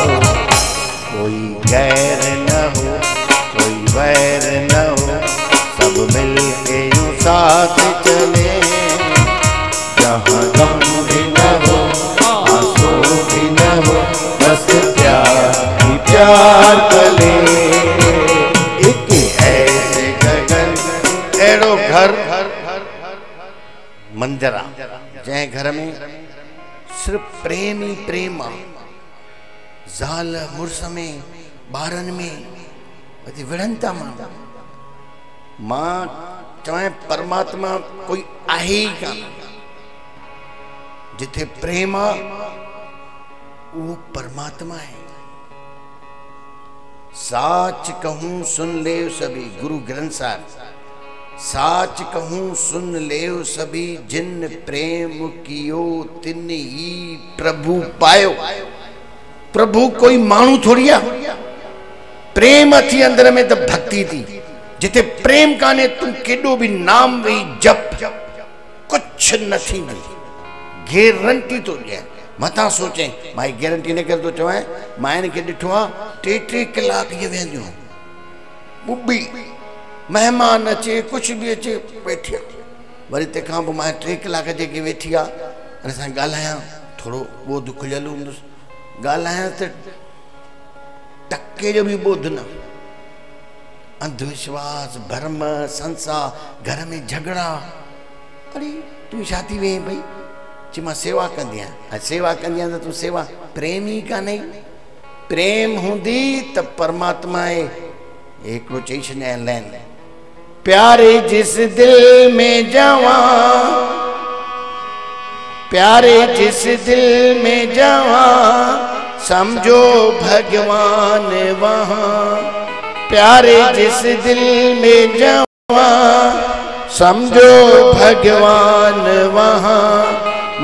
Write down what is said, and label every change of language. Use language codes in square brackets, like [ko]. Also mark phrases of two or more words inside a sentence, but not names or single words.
[hi] कोई गैर न हो, कोई वैर न हो, सब मिल के यूं साथ चले, जहाँ गम भी न हो आंसू भी न हो, बस प्यार ही प्यार पले। [sd] एक ऐसे गगन एड़ो घर मंदिरा, जै घर में सिर्फ प्रेम ही प्रेम आ, ज़ाल मुर्स में ॿारनि में वधी विढ़नि था माण्हू। मां चवां परमात्मा कोई आहे ही कान, जिथे प्रेम आ वो परमात्मा है। [hi] साच कहूं सुन ले सभी, गुरु ग्रंथ साहब, साच कहूं सुन ले सभी, जिन प्रेम कियो तिन ही प्रभु पायो। [sd] प्रभु कोई मानू थोड़ी आ, प्रेम अथी अंदर में तो भक्ति थी। जिथे प्रेम काने तू केडो भी नाम वे जप कुछ न थींदी, गारंटी तो ॾियां। मथा सोचे मां गारंटी न कर तो चवां, मां इनके ॾिठो आहे 3 कलाक ये वेंदियूं बुबी, मेहमान अचे कुछ भी अचे वेठी आहे, वरी तंहिंखां पोइ मां 3 कलाक जेके वेठी आहे असां ॻाल्हायां, थोरो ॿोध खुलियल हूंदुसि, ॻाल्हायां त टके जो भी ॿोध न, अंधविश्वास भरम संसार, घर में झगड़ा। अरे तू छा थी वे भई, ची मां सेवा कंदी आहियां। सेवा कंदी आहियां त तू सेवा प्रेम ही कान्हे। प्रेम हूंदी त परमात्मा आहे। हिकिड़ो चई छॾियां लाइन, [hi] प्यारे जिस दिल में जवां, प्यारे जिस दिल में जवां, समझो भगवान वहाँ। प्यारे जिस दिल में जवां, समझो भगवान वहाँ।